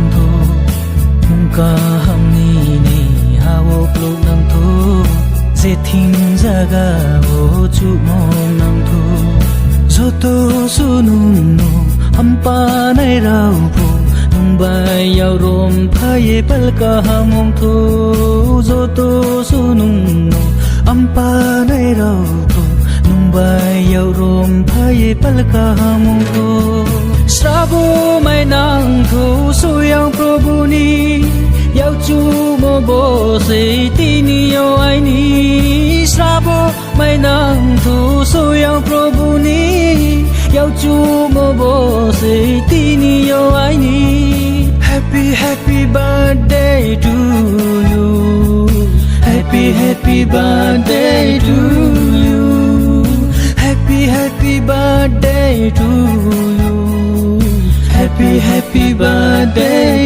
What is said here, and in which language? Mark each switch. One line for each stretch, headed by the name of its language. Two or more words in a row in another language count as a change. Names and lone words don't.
Kok Borok: tho mungka hamni ni hawo plo nang tho je thing jaga o chu ong nang tho joto sunung no ampa nai rau pho nung bai yau rom phaye palka hamong tho joto sunung no ampa nai rau pho nung bai yau rom phaye palka hamong tho sabu mai nang thu su yang Prabhu ni yau chu mo bo sei ti ni yo ai ni sabu mai nang thu su yang Prabhu ni yau chu mo bo sei ti ni yo ai ni
English: happy birthday to you happy birthday to you happy birthday to you happy birthday